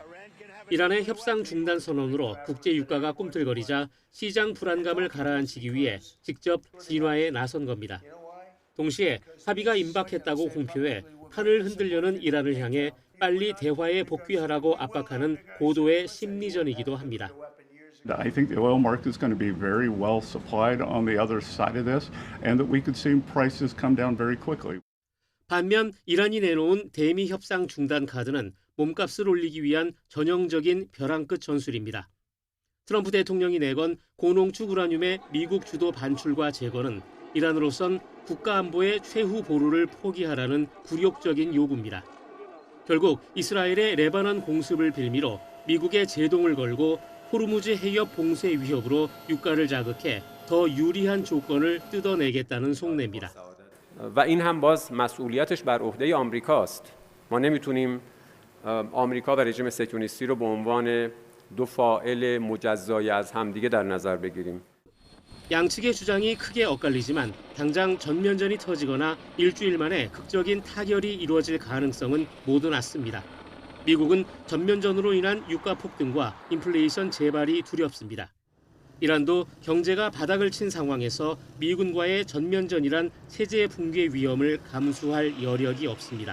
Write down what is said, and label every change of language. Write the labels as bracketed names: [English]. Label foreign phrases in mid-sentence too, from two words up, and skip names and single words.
[Korean] 이란의 협상 중단 선언으로 국제 유가가 꿈틀거리자 시장 불안감을 가라앉히기 위해 직접 진화에 나선 겁니다. 동시에 합의가 임박했다고 공표해 판을 흔들려는 이란을 향해 빨리 대화에 복귀하라고 압박하는 고도의 심리전이기도 합니다. [English] I think the oil market is going to be very well supplied on the other side of this, and that we could see prices come down very quickly. [Korean] 반면 이란이 내놓은 대미 협상 중단 카드는 몸값을 올리기 위한 전형적인 벼랑 끝 전술입니다. 트럼프 대통령이 내건 고농축 우라늄의 미국 주도 반출과 제거는 이란으로선 국가안보의 최후 보루를 포기하라는 굴욕적인 요구입니다. 결국 이스라엘의 레바논 공습을 빌미로 미국의 제동을 걸고 호르무즈 해협 봉쇄 위협으로 유가를 자극해 더 유리한 조건을 뜯어내겠다는 속내입니다. [Persian] و این هم باز مسئولیتش بر عهده آمریکاست. ما نمیتونیم آمریکا و رژیم صهیونیستی رو به عنوان دو فاعل مجزای از همدیگه در نظر بگیریم. [Korean] 양측의 주장이 크게 엇갈리지만 당장 전면전이 터지거나 일주일 만에 극적인 타결이 이루어질 가능성은 모두 낮습니다. 미국은 전면전으로 인한 유가 폭등과 인플레이션 재발이 두렵습니다. 이란도 경제가 바닥을 친 상황에서 미군과의 전면전이란 체제 붕괴 위험을 감수할 여력이 없습니다.